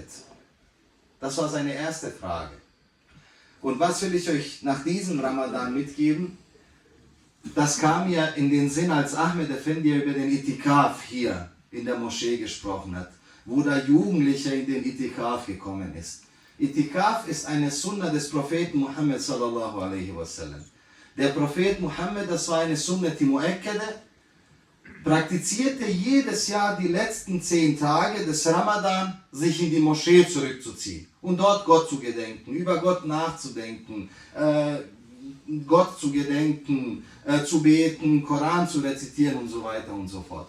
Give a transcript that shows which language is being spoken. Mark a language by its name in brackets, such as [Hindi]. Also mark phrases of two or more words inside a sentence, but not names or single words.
[German] Das war seine erste Frage. Und was will ich euch nach diesem Ramadan mitgeben? Das kam mir in den Sinn, als Ahmed Effendi über den Itikaf hier in der Moschee gesprochen hat, wo der Jugendliche in den Itikaf gekommen ist. Itikaf ist eine Sunna des Propheten Muhammad [Arabic] صلى الله عليه وسلم. [German] Der Prophet Muhammad, das war eine [Arabic] سنة مؤكدة, [German] praktizierte jedes Jahr die letzten 10 Tage des Ramadan, sich in die Moschee zurückzuziehen und dort Gott zu gedenken, über Gott nachzudenken, Gott zu gedenken, zu beten, Koran zu rezitieren und so weiter und so fort.